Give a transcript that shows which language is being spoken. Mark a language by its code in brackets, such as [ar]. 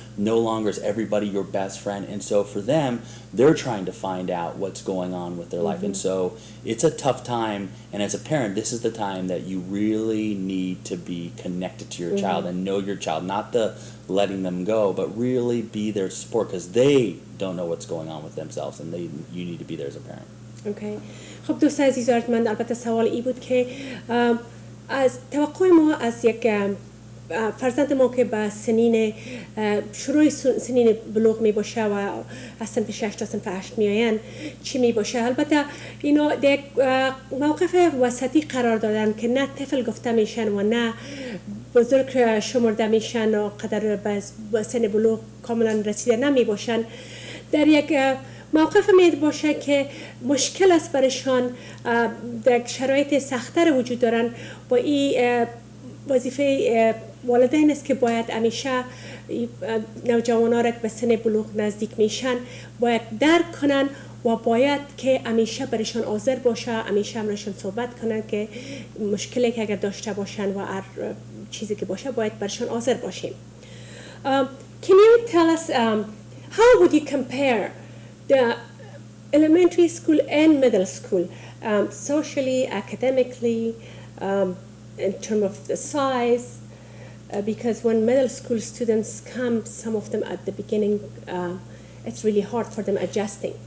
[en] No longer is everybody your best friend, and so for them, they're trying to find out what's going on with their life. And so it's a tough time, and as a parent, this is the time that you really need to be connected to your child and know your child, not the letting them go, but really be their support, because they don't know what's going on with themselves, and you need to be there as a parent. Okay. [fa] خب دوست عزیز ارجمند، البته سوال ای بود که از توقع ما از یک فرزند ما که به شروع سنین بلوغ می باشه و از صنف 6 تا صنف 8 می آین چی می باشه. البته اینا یک موقف وسطی قرار دادن که نه طفل گفته میشن و نه بزرگ شمرده میشن و قدر به سن بلوغ کاملا رسیده نمی باشن. در یک موقف می باشه که مشکل است برشان، در شرایط سخت‌تر وجود دارن و این وظیفه والدین است که باید همیشه نوجوانان را که به سن بلوغ نزدیک میشن باید درک کنن و باید که همیشه برشان حاضر باشه، همیشه همراهشان صحبت کنن که مشکلی که اگر داشته باشن و هر چیزی که باشه باید برشان حاضر باشیم. [en] Can you tell us how would you compare the elementary school and middle school, socially, academically, in terms of the size? Because when middle school students come, some of them at the beginning, it's really hard for them adjusting.